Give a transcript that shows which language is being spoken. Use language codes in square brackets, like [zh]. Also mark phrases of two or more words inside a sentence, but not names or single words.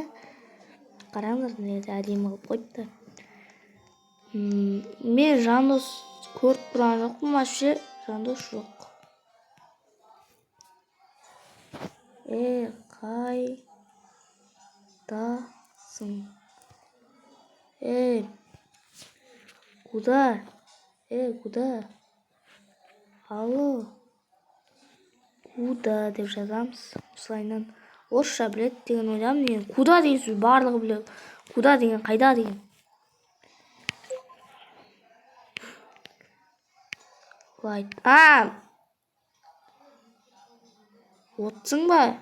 [kk] Қараңдар, әдемі қылып қойыпты. Мен Жандос көріп тұрған жоқпын, вообще Жандос жоқ. Қайдасың? Куда? [ru] Куда? Алло. [kk] Куда деп жазамыз. Осылайынан орысша біледі деген ойламын. Мен куда деген сөз барлығы біледі. Куда деген қайда деген. Отсың ба?